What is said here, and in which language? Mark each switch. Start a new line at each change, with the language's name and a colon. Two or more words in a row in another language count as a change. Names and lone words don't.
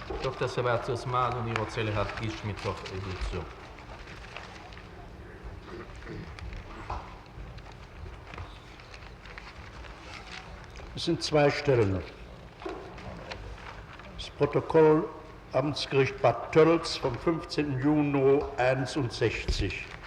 Hebrew: דוקטור סבציוס, מה אדוני רוצה להדגיש מתוך עדות זו?
German: Es sind zwei Stellen. Das Protokoll Amtsgericht Bad Tölz vom 15. Juni 61.